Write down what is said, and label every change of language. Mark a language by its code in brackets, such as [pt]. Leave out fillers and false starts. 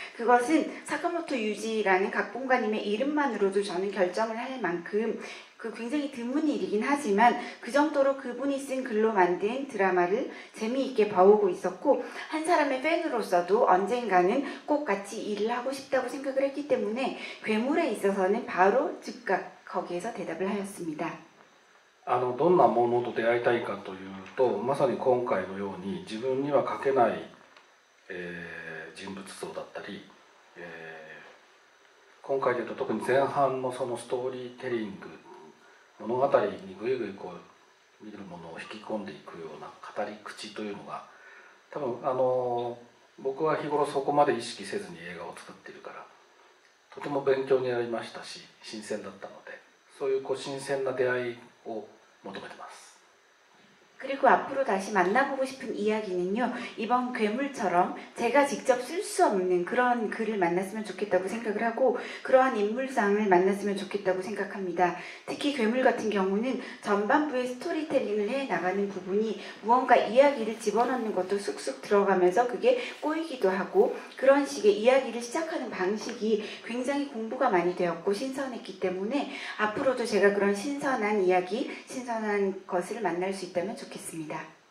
[ko] 그것은 사카모토 유지라는 각본가님의 이름만으로도 저는 결정을 할 만큼 굉장히 드문 일이긴 하지만 그 정도로 그분이 쓴 글로 만든 드라마를 재미있게 봐오고 있었고, 한 사람의 팬으로서도 언젠가는 꼭 같이 일을 하고 싶다고 생각을 했기 때문에 괴물에 있어서는 바로 즉각 거기에서 대답을 하였습니다. [ja] どんなものと出会いたいかというと、まさに今回のように自分には書けない、人物像だったり、今回でいうと特に前半のそのストーリーテリング、物語にぐいぐいこう見るものを引き込んでいくような語り口というのが、多分僕は日頃そこまで意識せずに映画を作っているからとても勉強になりましたし、新鮮だったので、そういう新鮮な出会いを求めてます。 [ko] 그리고 앞으로 다시 만나보고 싶은 이야기는요. 이번 괴물처럼 제가 직접 쓸 수 없는 그런 글을 만났으면 좋겠다고 생각을 하고 그러한 인물상을 만났으면 좋겠다고 생각합니다. 특히 괴물 같은 경우는 전반부에 스토리텔링을 해나가는 부분이 무언가 이야기를 집어넣는 것도 쑥쑥 들어가면서 그게 꼬이기도 하고 그런 식의 이야기를 시작하는 방식이 굉장히 공부가 많이 되었고 신선했기 때문에 앞으로도 제가 그런 신선한 이야기, 신선한 것을 만날 수 있다면 좋겠습니다.